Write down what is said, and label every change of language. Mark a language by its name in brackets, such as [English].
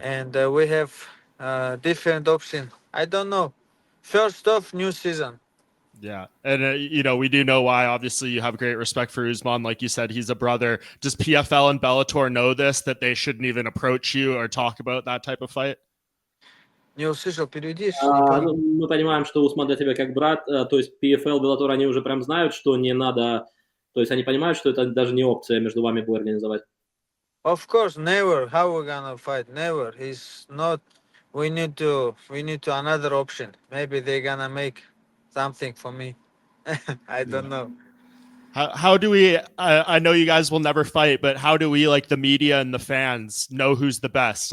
[English] And we have different option. I don't know. First off, new season. Yeah. And, we do know why. Obviously, you have great respect for Usman. Like you said, he's a brother. Does PFL and Bellator know this, that they shouldn't even approach you or talk about that type of fight? [Russian] Не услышал, переведи, не понял. Мы понимаем, что Усман для тебя как брат, то есть PFL, Bellator, они уже прям знают, что не надо, то есть они понимают, что это даже не опция между вами будет организовать. [English] Of course, never. How we gonna fight? Never. He's not. We need to another option. Maybe they gonna make something for me. I don't know. How do we, I know you guys will never fight, but how do we, like the media and the fans, know who's the best?